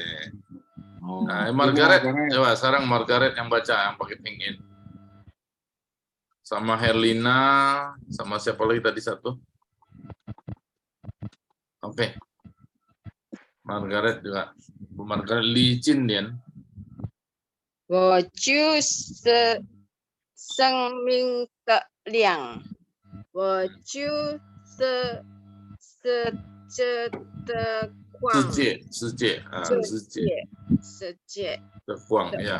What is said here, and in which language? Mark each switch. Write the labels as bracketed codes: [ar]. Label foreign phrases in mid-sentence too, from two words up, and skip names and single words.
[id] Nah, Margaret, coba sekarang Margaret yang baca yang pakai pin-in. Sama Herlina, sama siapa lagi tadi satu? Oke. Margaret juga. Bu Margaret Li Chin Dian. [zh] 我就是生命的亮，我就是世界的光，世界的光呀。